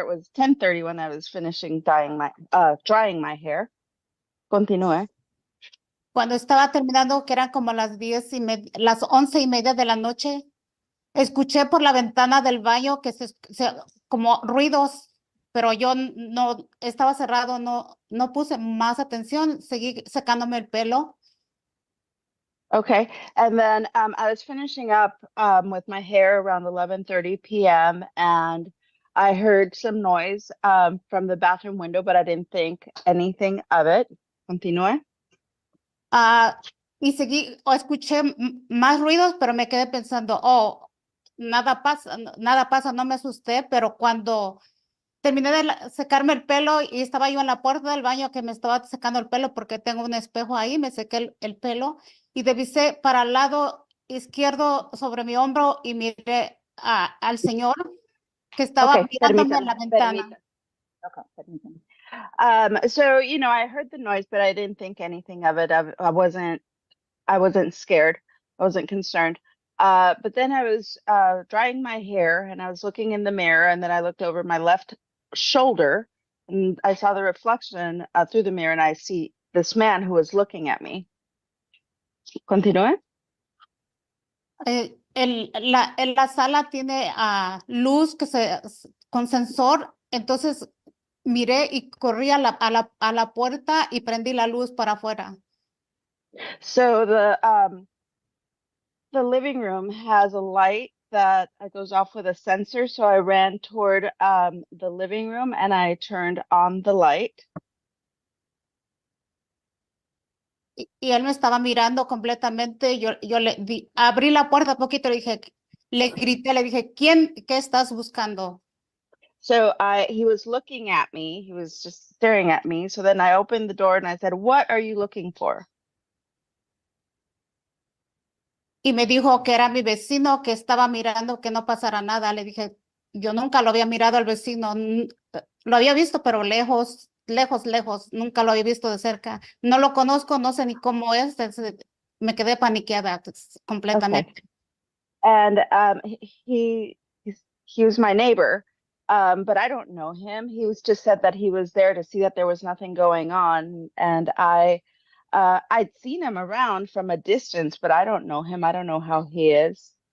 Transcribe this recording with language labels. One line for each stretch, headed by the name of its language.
English: It was 10:30 when I was finishing drying my hair.
Spanish: Continúe. Cuando estaba terminando, que eran como las 10:30, las 11:30 de la noche, escuché por la ventana del baño que como ruidos, pero yo no estaba cerrado, no puse más atención, seguí secándome el pelo.
English: Okay. And then I was finishing up with my hair around 11:30 p.m. and I heard some noise from the bathroom window, but I didn't think anything of it.
Spanish: Continúe. Y seguí, o escuché más ruidos, pero me quedé pensando, oh, nada pasa, no me asusté, pero cuando terminé de secarme el pelo y estaba yo en la puerta del baño que me estaba secando el pelo porque tengo un espejo ahí, me sequé el pelo y divisé para el lado izquierdo sobre mi hombro y miré al señor que estaba
English: Okay,
Spanish: mirándome en permítame, la ventana. Okay, permítame.
English: So, I heard the noise, but I didn't think anything of it. I wasn't scared. I wasn't concerned. But then I was drying my hair and I was looking in the mirror and then I looked over my left shoulder and I saw the reflection through the mirror and I see this man who was looking at me.
Spanish: Continúe. En la sala tiene luz con sensor, entonces miré y corrí a la puerta y prendí la luz para afuera.
English: So the living room has a light that goes off with a sensor. So I ran toward the living room and I turned on the light.
Spanish: Y él me estaba mirando completamente. Yo abrí la puerta un poquito y le grité, le dije, ¿qué estás buscando?
English: So he was looking at me. He was just staring at me. So then I opened the door and I said, "What are you looking for?"
Spanish: Y me dijo que era mi vecino, que estaba mirando que no pasara nada. Le dije, yo nunca lo había mirado al vecino. Lo había visto, pero lejos, nunca lo había visto de cerca. No lo conozco, no sé ni cómo es. Me quedé paniqueada completamente.
English: Okay. And he was my neighbor, but I don't know him. He was just said that he was there to see that there was nothing going on, and I'd seen him around from a distance, but I don't know him. I don't know how he is.